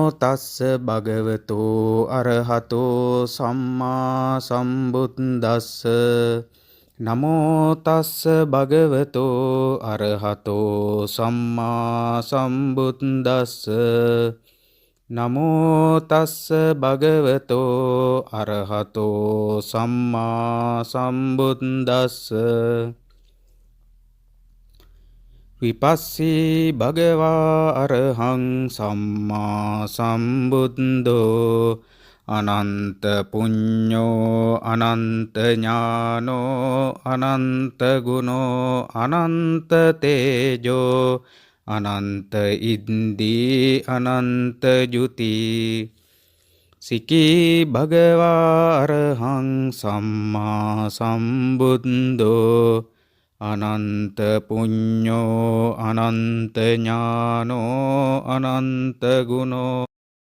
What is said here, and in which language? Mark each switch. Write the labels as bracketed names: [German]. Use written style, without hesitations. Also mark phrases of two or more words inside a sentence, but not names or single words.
[Pali] තස්ස භගවතෝ අරහතෝ සම්මා සම්බුද්දස්ස නමෝ තස්ස භගවතෝ අරහතෝ සම්මා සම්බුද්දස්ස නමෝ තස්ස භගවතෝ අරහතෝ සම්මා සම්බුද්දස්ස විපස්සී භගවා අරහං සම්මා සම්බුද්දෝ අනන්ත පුඤ්ඤෝ අනන්ත ඥානෝ අනන්ත ගුණෝ අනන්ත තේජෝ අනන්ත ඉන්දී අනන්ත ජුති සිකී භගවා අරහං සම්මා සම්බුද්දෝ අනන්ත පුඤ්ඤෝ අනන්ත ඥානෝ අනන්ත ගුණෝ